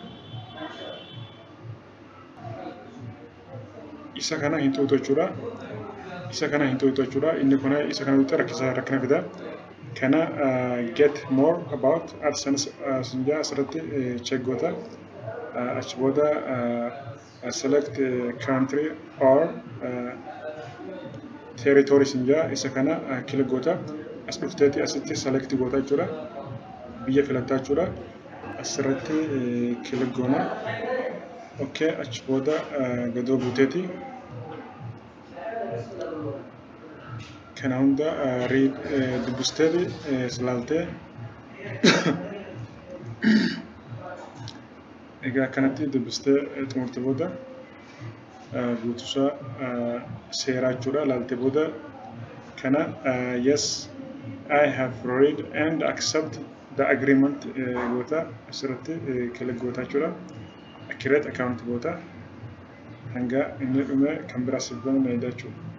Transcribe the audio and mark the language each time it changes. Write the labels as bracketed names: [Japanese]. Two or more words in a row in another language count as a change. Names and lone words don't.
[Oromo] Isa kana hin xuuxu jechuudha. Isa kana hin xuuxu jechuudha. Inni kun isa kana xuuxee rakkina fida. Kana [English] get more about AdSense [Oromo] sinjaa asirratti check goota. Achi booda [English] select country or territory [Oromo] sinjaa isa kana click goota. As dhufteeti asitti select goota jechuudha. Biyya filataa jechuudha. Asirratti click goona. Okay, achi booda gadoo buuteeti. Kana hunda dubbisteeti ilaaltee egaa akkanatti dubbistee xumurte booda guutuusaa seeraa jechuudha. Ilaaltee booda kana [English] yes I have read and accept the agreement [Oromo] goota. Asirratti click goota jechuudha. [English] Create account [Oromo] goota. Hanga inni dhume kan biraa siif baname jechuudha.